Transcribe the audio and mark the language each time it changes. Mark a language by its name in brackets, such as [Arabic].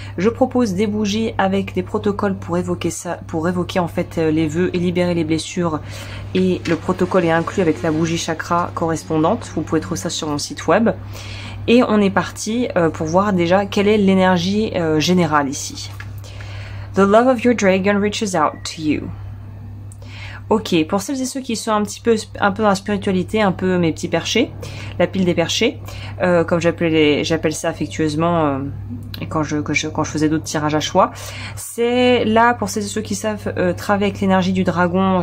[French] Je propose des bougies avec des protocoles pour évoquer ça, pour évoquer en fait les vœux et libérer les blessures. Et le protocole est inclus avec la bougie chakra correspondante. Vous pouvez trouver ça sur mon site web. Et on est parti pour voir déjà quelle est l'énergie générale ici. [English] The love of your dragon reaches out to you. [French] Ok, pour celles et ceux qui sont un peu dans la spiritualité, un peu mes petits perchés, la pile des perchés, comme j'appelle ça affectueusement quand je faisais d'autres tirages à choix. C'est là pour celles et ceux qui savent travailler avec l'énergie du dragon.